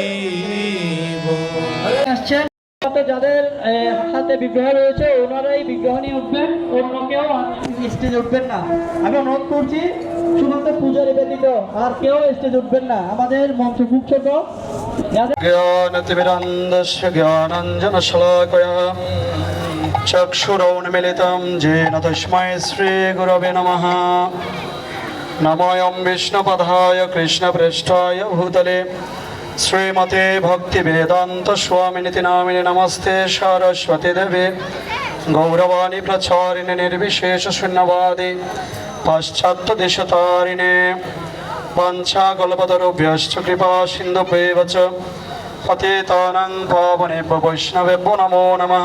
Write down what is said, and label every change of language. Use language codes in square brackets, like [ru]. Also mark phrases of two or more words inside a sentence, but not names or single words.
[bn] আসছেন যাদের হাতে বিগ্রহ রয়েছে ওনারাই বিগ্রহ নিয়ে উঠবেন, অন্য কেউ স্টেজে উঠবেন না। আমি অনুরোধ করছি শুধুমাত্র পূজারী ব্যতীত আর কেউ স্টেজে উঠবেন না। আমাদের মঞ্চ খুব ছোট। [sa] জ্ঞানতিমিরন্দস্য জ্ঞানাঞ্জনশলাকয়া চক্ষুরৌন্মিলিतं येन तस्मै श्रीगुरवे नमः। नमोऽयं विष्णुपदाय कृष्णप्रेष्ठाय भूतले श्रीमते भक्तिवेदान्तस्वामिनिति नामिने नमस्ते सरस्वती देवे गौरवाणी प्रचारिणे निर्विशेषशून्यवादे पाश्चात्यदेशतारिणे वाञ्छाकल्पतरुभ्यश्च कृपा सिन्धुभ्येव च पतितानां पावनेभ्यो वैष्णवेभ्यो नमो नमः।